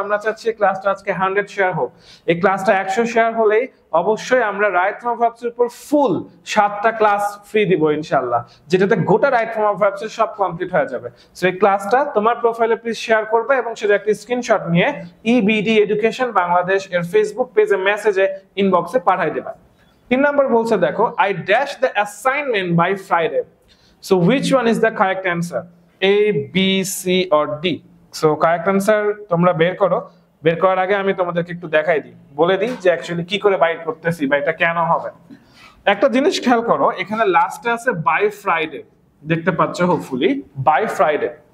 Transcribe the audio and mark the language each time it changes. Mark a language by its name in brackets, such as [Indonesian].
[Bangla] আমরা চাচ্ছি ক্লাসটা আজকে 100 শেয়ার হোক। এই ক্লাসটা 100 শেয়ার হলেই অবশ্যই আমরা রাইট ফর্ম অফ ভার্বস এর উপর ফুল 7টা ক্লাস ফ্রি দিব ইনশাআল্লাহ, যেটাতে গোটা রাইট ফর্ম অফ ভার্বস এর সব কমপ্লিট হয়ে যাবে। সো এই ক্লাসটা তোমার প্রোফাইলে প্লিজ শেয়ার করবে এবং সেটা একটা স্ক্রিনশট নিয়ে ইবিডি এডুকেশন বাংলাদেশ এর ফেসবুক পেজে মেসেজে ইনবক্সে পাঠিয়ে দেবা। 3 নাম্বার বলছে দেখো, [English] I dash the assignment by Friday. So which one is the correct answer? A, B, C or D? [Bangla] So correct answer তোমরা বের করো। বের করার আগে আমি তোমাদেরকে একটু দেখাই দিই, বলে দিই যে অ্যাকচুয়ালি কি করে বাইট করতেছি বা এটা কেন হবে। একটা জিনিস খেয়াল করো, এখানে লাস্টে আছে বাই ফ্রাইডে, দেখতে পাচ্ছ হোপফুলি বাই ফ্রাইডে।